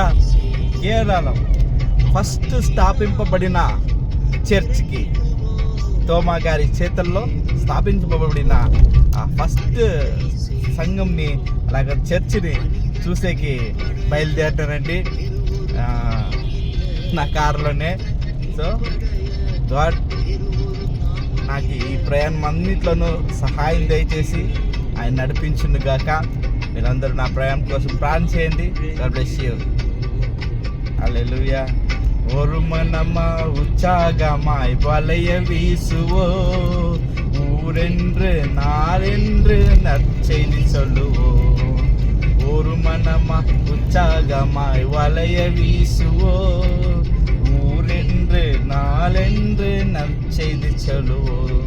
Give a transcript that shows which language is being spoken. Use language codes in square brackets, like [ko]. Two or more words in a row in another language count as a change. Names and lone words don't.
[te] కేరళలో ఫస్ట్ స్థాపింపబడిన చర్చ్కి, తోమా గారి చేతుల్లో స్థాపించబడిన ఆ ఫస్ట్ సంఘంని, అలాగే చర్చిని చూసేకి బయలుదేరటానండి నా కారులోనే. సో గాడ్ నాకు ఈ ప్రయాణం అన్నిట్లోనూ సహాయం దయచేసి ఆయన నడిపించును గాక. మీరందరూ నా ప్రయాణం కోసం ప్రార్థన చేయండి. [en] God bless you. [te] హల్లెలూయా. [ta] ஒரு மனமா உற்சாகமாய் வளைய வீசுவோ, ஊரென்று நாளென்று நற்செய்தி சொல்லுவோ. ஒரு மனமா உற்சாகமாய் வளைய வீசுவோ, ஊரென்று நாளென்று நற்செய்தி சொல்லுவோ.